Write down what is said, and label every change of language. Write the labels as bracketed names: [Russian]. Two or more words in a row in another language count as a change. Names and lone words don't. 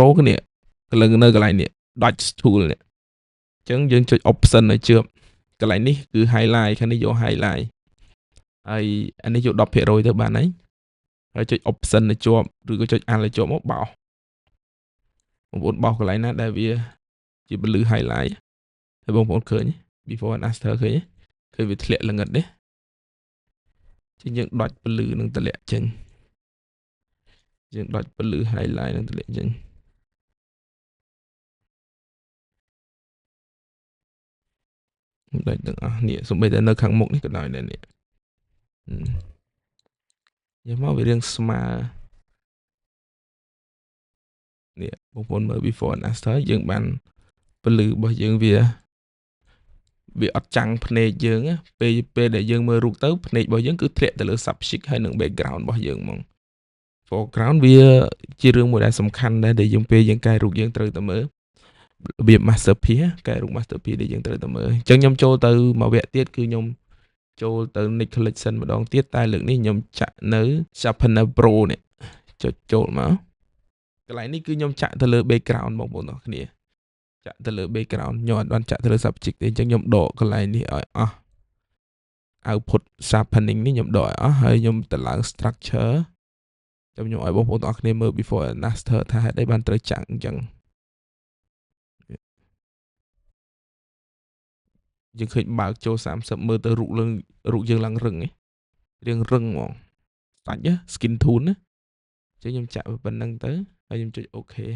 [Khmer] កនេះនៅកន្លែងនេះ Dodge tool នេះអញ្ចឹងយើងចុច option ឲ្យជឿកន្លែងនេះ គឺ highlight ខាងនេះយក highlight ហើយអានេះយក 10% ទៅបានហើយចុច option ឲ្យជាប់ឬក៏ចុច alt ឲ្យជាប់មកបោសបងប្អូនបោសកន្លែងណាដែលវាជាពន្លឺ highlight ហើយបងប្អូនឃើញ [English] before and after [Khmer] ឃើញវាធ្លាក់ល្ងិតទេជាងយើងដុចពន្លឺនឹងតម្លាក់ចេញយើងដុចពន្លឺ highlight នឹងតម្លាក់ចេញ ដូចទាំងអស់នេះសូម្បីតែនៅខាងមុខនេះក៏ដោយដែរនេះយកមកវារៀងស្មើនេះបងប្អូនមើល [English] before and after [Khmer] យើងបានពន្លឺរបស់យើងវាអត់ចាំងភ្នែកយើងពេលដែលយើងមើលរូប ទៅភ្នែករបស់យើងគឺធ្លាក់ទៅលើ subject ហើយនឹង background របស់យើងហ្មង foreground វាជារឿងមួយដែលសំខាន់ដែរដែលយើងពេលយើងកែរូបយើងត្រូវតែមើល របៀប masterpiece កែរូប masterpiece ដែលយើងត្រូវតែមើលអញ្ចឹងខ្ញុំចូលទៅមួយវគ្គទៀតគឺខ្ញុំចូលទៅ Nick Collection ម្ដងទៀតតែលើកនេះខ្ញុំចាក់នៅ Sharpener Pro នេះចុចចូលមកកន្លែងនេះគឺខ្ញុំចាក់ទៅលើ background បងប្អូនទាំងគ្នាចាក់ទៅលើ background ខ្ញុំអត់បានចាក់ទៅលើ subject ទេអញ្ចឹងខ្ញុំដកកន្លែងនេះឲ្យអស់ [English] output sharpening [Khmer] នេះខ្ញុំដកឲ្យអស់ហើយខ្ញុំទៅឡើង structure ខ្ញុំឲ្យបងប្អូនទាំងអស់គ្នាមើល [English] before and after [Khmer] ថាហេតុអីបានត្រូវចាក់អញ្ចឹង យើងឃើញបើកចូល30មើលទៅរូបយើងឡើងរឹងរៀងរឹងហ្មងសាច់ [English] skin tone [Khmer] ណាអញ្ចឹងខ្ញុំចាក់ប៉ុណ្្នឹងទៅហើយខ្ញុំចុច OK